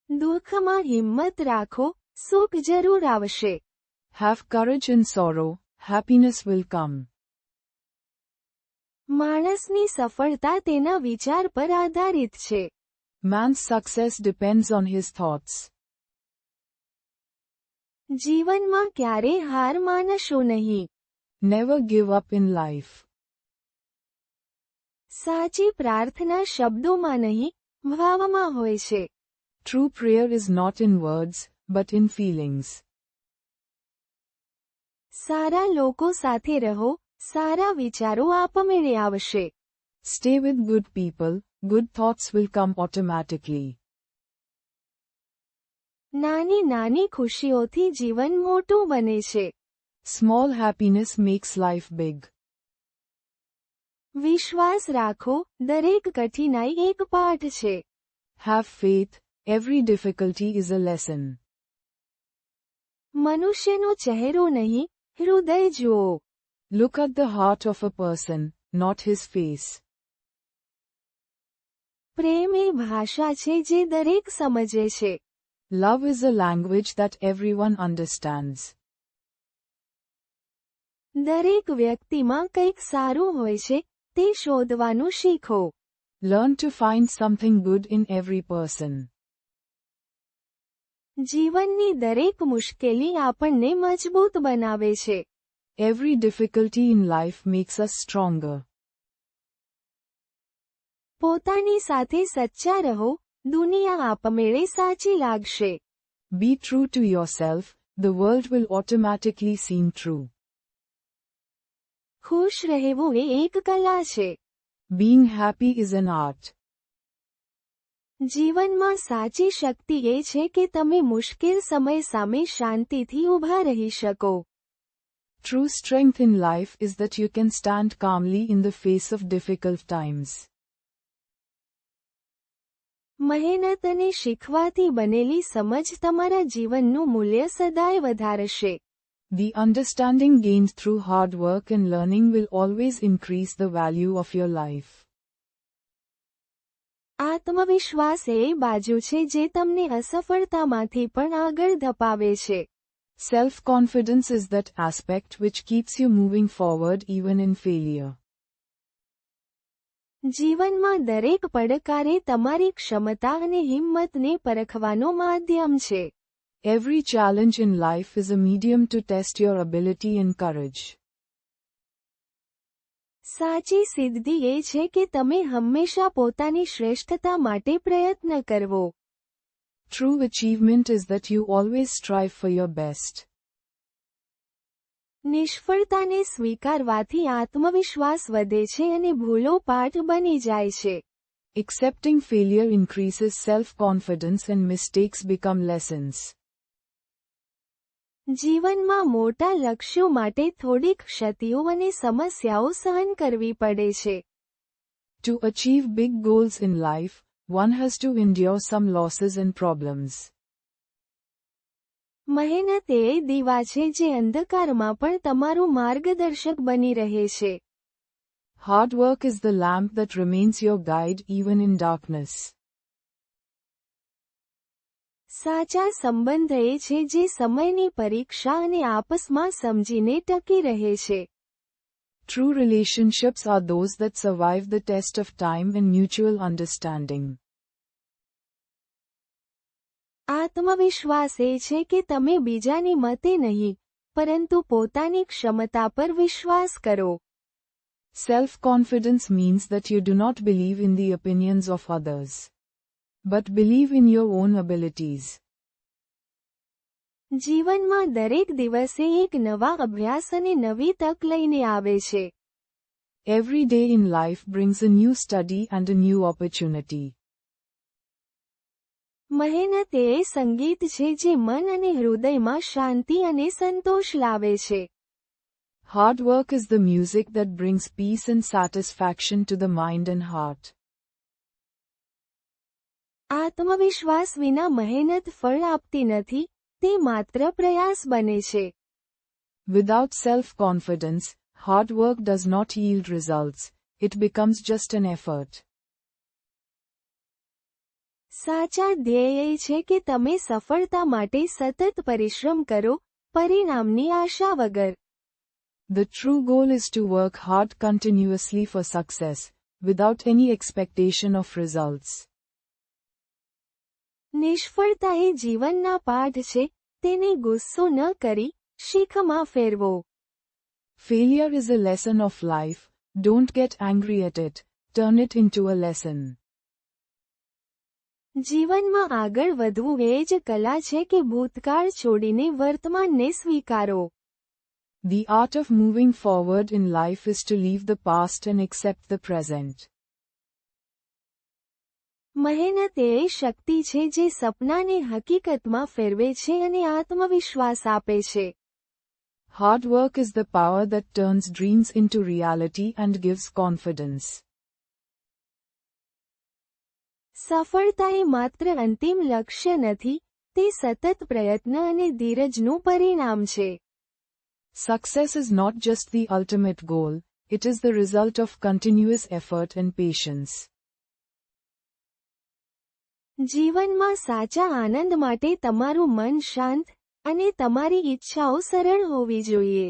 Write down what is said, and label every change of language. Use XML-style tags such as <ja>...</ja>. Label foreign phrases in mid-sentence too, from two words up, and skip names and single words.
<gu>દુઃખમાં હિંમત રાખો, સુખ જરૂર આવશે.</gu> <en>Have courage in sorrow, happiness will come.</en> <gu>માણસની સફળતા તેના વિચાર પર આધારિત છે.</gu> <en>Man's success depends on his thoughts.</en> <gu>જીવનમાં ક્યારેય હાર માનશો નહીં.</gu> <en>Never give up in life.</en> <gu>સાચી પ્રાર્થના શબ્દોમાં નહીં, ભાવમાં હોય છે.</gu> <en>True prayer is not in words, but in feelings.</en> <gu>સારા લોકો સાથે રહો, સારા વિચારો આપમેળે આવશે.</gu> <en>Stay with good people, good thoughts will come automatically.</en> <gu>નાની નાની ખુશીઓથી જીવન મોટું બને છે.</gu> <en>Small happiness makes life big.</en> <gu>વિશ્વાસ રાખો, દરેક કઠિનાઈ એક પાઠ છે.</gu> <en>Have faith, every difficulty is a lesson.</en> <gu>મનુષ્યનો ચહેરો નહીં, હૃદય જુઓ.</gu> <en>Look at the heart of a person, not his face.</en> <gu>પ્રેમ એ ભાષા છે જે દરેક સમજે છે.</gu> <en>Love is a language that everyone understands.</en> <gu>દરેક વ્યક્તિમાં કંઈક સારું હોય છે, તે શોધવાનું શીખો.</gu> <en>Learn to find something good in every person.</en> <gu>જીવનની દરેક મુશ્કેલી આપણને મજબૂત બનાવે છે.</gu> <en>Every difficulty in life makes us stronger.</en> <gu>પોતાની સાથે સચ્ચા રહો, દુનિયા આપમેળે સાચી લાગશે.</gu> <en>Be true to yourself, the world will automatically seem true.</en> <gu>ખુશ રહેવું એ એક કલા છે.</gu> <en>Being happy is an art.</en> <gu>જીવનમાં સાચી શક્તિ એ છે કે તમે મુશ્કેલ સમય સામે શાંતિથી ઊભા રહી શકો.</gu> <en>True strength in life is that you can stand calmly in the face of difficult times.</en> <gu>મહેનત અને શીખવાથી બનેલી સમજ તમારા જીવનનું મૂલ્ય સદાય વધારશે.</gu> <en>The understanding gained through hard work and learning will always increase the value of your life.</en> <gu>આત્મવિશ્વાસ એ બાજુ છે જે તમને અસફળતામાંથી પણ આગળ ધપાવે છે.</gu> <en>Self-confidence is that aspect which keeps you moving forward even in failure.</en> <gu>જીવનમાં દરેક પડકારે તમારી ક્ષમતા અને હિંમતને પરખવાનો માધ્યમ છે.</gu> <en>Every challenge in life is a medium to test your ability and courage.</en> <gu>સાચી સિદ્ધિ એ છે કે તમે હંમેશા પોતાની શ્રેષ્ઠતા માટે પ્રયત્ન કરવો.</gu> <en>True achievement is that you always strive for your best.</en> <gu>નિષ્ફળતાને સ્વીકારવાથી આત્મવિશ્વાસ વધે છે અને ભૂલો પાઠ બની જાય છે.</gu> <en>Accepting failure increases self-confidence and mistakes become lessons.</en> <gu>જીવનમાં મોટા લક્ષ્યો માટે થોડીક ક્ષતિઓ અને સમસ્યાઓ સહન કરવી પડે છે.</gu> <en>To achieve big goals in life, one has to endure some losses and problems.</en> <gu>મહેનત એ દીવા છે જે અંધકારમાં પણ તમારું માર્ગદર્શક બની રહે છે.</gu> <en>Hard work is the lamp that remains your guide even in darkness.</en> <gu>સાચા સંબંધ એ છે જે સમયની પરીક્ષા અને આપસમાં સમજીને ટકી રહે છે.</gu> <en>True relationships are those that survive the test of time and mutual understanding.</en> <gu>આત્મવિશ્વાસ એ છે કે તમે બીજાની મતે નહીં, પરંતુ પોતાની ક્ષમતા પર વિશ્વાસ કરો.</gu> <en>Self-confidence means that you do not believe in the opinions of others, but believe in your own abilities.</en> <gu>જીવનમાં દરેક દિવસે એક નવા અભ્યાસ અને નવી તક લઈને આવે છે.</gu> <en>Every day in life brings a new study and a new opportunity.</en> <gu>મહેનત એ સંગીત છે જે મન અને હૃદયમાં શાંતિ અને સંતોષ લાવે છે.</gu> <en>Hard work is the music that brings peace and satisfaction to the mind and heart.</en> <gu>આત્મવિશ્વાસ વિના મહેનત ફળ આપતી નથી, તે માત્ર પ્રયાસ બને છે.</gu> <en>Without self-confidence, hard work does not yield results, it becomes just an effort.</en> <gu>સાચા ધ્યેય એ છે કે તમે સફળતા માટે સતત પરિશ્રમ કરો, પરિણામની આશા વગર.</gu> <en>The true goal is to work hard continuously for success, without any expectation of results.</en> <gu>નિષ્ફળતા એ જીવનના પાઠ છે, તેને ગુસ્સો ન કરી, શીખમાં ફેરવો.</gu> <en>Failure is a lesson of life, don't get angry at it, turn it into a lesson.</en> <gu>જીવનમાં આગળ વધવું એ જ કલા છે કે ભૂતકાળ છોડીને વર્તમાનને સ્વીકારો.</gu> <en>The art of moving forward in life is to leave the past and accept the present.</en> <gu>મહેનત એ શક્તિ છે જે સપનાને હકીકતમાં ફેરવે છે અને આત્મવિશ્વાસ આપે છે.</gu> <en>Hard work is the power that turns dreams into reality and gives confidence.</en> <gu>સફળતા એ માત્ર અંતિમ લક્ષ્ય નથી, તે સતત પ્રયત્ન અને ધીરજનું પરિણામ છે.</gu> <en>Success is not just the ultimate goal, it is the result of continuous effort and patience.</en> <gu>જીવનમાં સાચા આનંદ માટે તમારું મન શાંત અને તમારી ઇચ્છાઓ સરળ હોવી જોઈએ.</gu>